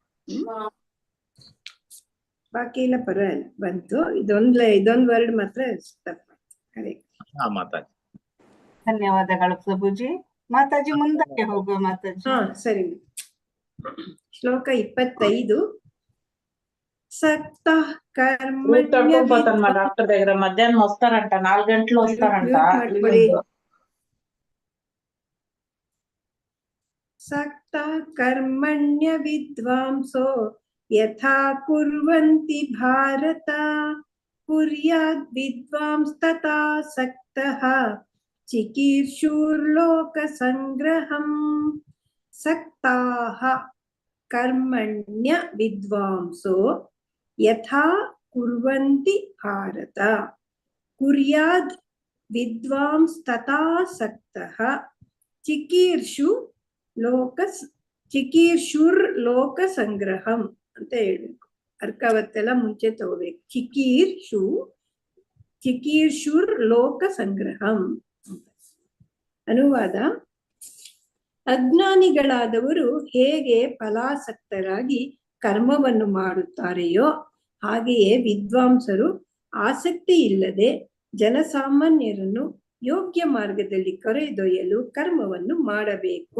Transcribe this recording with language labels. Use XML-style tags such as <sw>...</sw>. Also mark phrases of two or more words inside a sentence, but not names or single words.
<kn>ಬಾಕಿ ಎಲ್ಲ ಪರವಾಗಿಲ್ಲ ಬಂತು. ಇದೊಂದು ವರ್ಡ್ ಮಾತ್ರ ತಪ್ಪ. ಹಾ ಮಾತಾಜಿ. ಧನ್ಯವಾದಗಳು ಪ್ರಭುಜಿ. ಮಾತಾಜಿ ಮುಂದಕ್ಕೆ ಹೋಗುವ ಮಾತಾಜಿ. ಸರಿ. ಶ್ಲೋಕ 25.</kn> <sa>సక్త</sa> <te>కూర్చోకపోతాను మా డాక్టర్ దగ్గర మధ్యాహ్నం వస్తారంట 4 గంటలు వస్తారంట</te> <sa>सक्ता कर्मण्य विद्वांसो यथा कुर्वन्ति भारत कुर्याद् विद्वांस्तथा सक्तः चिकीर्षुर्लोकसङ्ग्रहम्। सक्ताः कर्मण्य विद्वांसो यथा कुर्वन्ति भारत कुर्याद् विद्वांस्तथा सक्तः ಚಿಕೀರ್ಷುರ್ಲೋಕಸಂಗ್ರಹಂ</sa> <kn>ಅಂತ ಹೇಳ್ಬೇಕು. ಅರ್ಕವತ್ತೆಲ್ಲ ಮುಂಚೆ ತಗೋಬೇಕು. ಚಿಕೀರ್ಷುರ್ಲೋಕಸಂಗ್ರಹಂ. ಅನುವಾದ: ಅಜ್ಞಾನಿಗಳಾದವರು ಹೇಗೆ ಫಲಾಸಕ್ತರಾಗಿ ಕರ್ಮವನ್ನು ಮಾಡುತ್ತಾರೆಯೋ ಹಾಗೆಯೇ ವಿದ್ವಾಂಸರು ಆಸಕ್ತಿ ಇಲ್ಲದೆ ಜನಸಾಮಾನ್ಯರನ್ನು ಯೋಗ್ಯ ಮಾರ್ಗದಲ್ಲಿ ಕರೆದೊಯ್ಯಲು ಕರ್ಮವನ್ನು ಮಾಡಬೇಕು.</kn>